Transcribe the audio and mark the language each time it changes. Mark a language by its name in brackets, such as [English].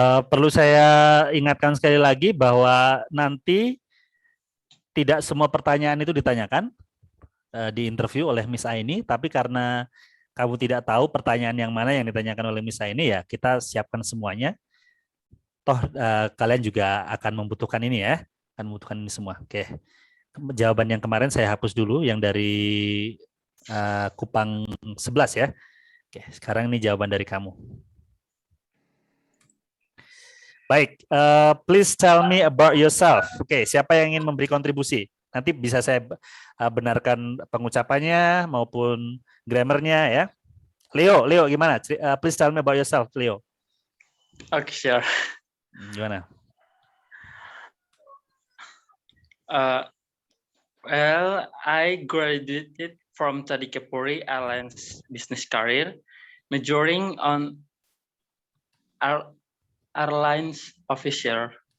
[Indonesian] Perlu saya ingatkan sekali lagi bahwa nanti tidak semua pertanyaan itu ditanyakan di interview oleh Miss Aini, tapi karena kamu tidak tahu pertanyaan yang mana yang ditanyakan oleh Miss Aini, ya kita siapkan semuanya. Toh kalian juga akan membutuhkan ini ya, akan membutuhkan ini semua. Oke, jawaban yang kemarin saya hapus dulu, yang dari Kupang 11 ya. Oke, sekarang ini jawaban dari kamu. Baik, [English] please tell me about yourself. [Indonesian] Oke, siapa yang ingin memberi kontribusi? Nanti bisa saya benarkan pengucapannya maupun grammarnya ya. Leo gimana? [English] Please tell me about yourself, Leo. Okay, sure. [Indonesian] Gimana? [English] Well, I graduated from Tadikapuri Airlines Business Career, majoring on Airlines Officer.